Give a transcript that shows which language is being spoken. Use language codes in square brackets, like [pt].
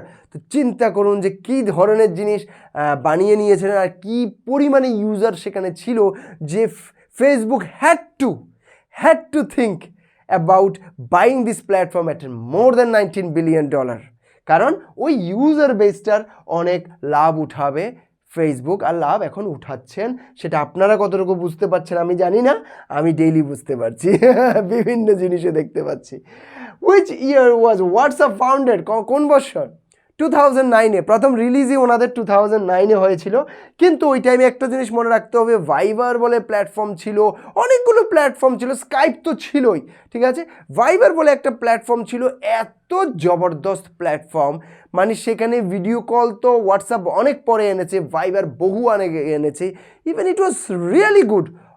[bn] তো চিন্তা করুন যে কী ধরনের জিনিস বানিয়ে নিয়েছিলেন আর কী পরিমাণে ইউজার সেখানে ছিল, যে Facebook [en] had to think about buying this platform at more than $19 billion, [bn] কারণ ওই ইউজার বেসটার অনেক লাভ উঠাবে ফেসবুক, আর লাভ এখন উঠাচ্ছেন। সেটা আপনারা কতটুকু বুঝতে পারছেন আমি জানি না, আমি ডেইলি বুঝতে পারছি, বিভিন্ন জিনিসে দেখতে পাচ্ছি। [en] Which year was WhatsApp founded? [bn] কোন বছর? 2009-এ প্রথম রিলিজই ওনাদের 2009-এ হয়েছিল। কিন্তু ওই টাইমে একটা জিনিস মনে রাখতে হবে, ভাইবার বলে প্ল্যাটফর্ম ছিল, অনেকগুলো প্ল্যাটফর্ম ছিল, স্কাইপ তো ছিলই, ঠিক আছে, ভাইবার বলে একটা প্ল্যাটফর্ম ছিল, এত জবরদস্ত প্ল্যাটফর্ম, মানে সেখানে ভিডিও কল তো হোয়াটসঅ্যাপ অনেক পরে এনেছে, ভাইবার বহু অনেক এনেছে, [en] Even it was really good.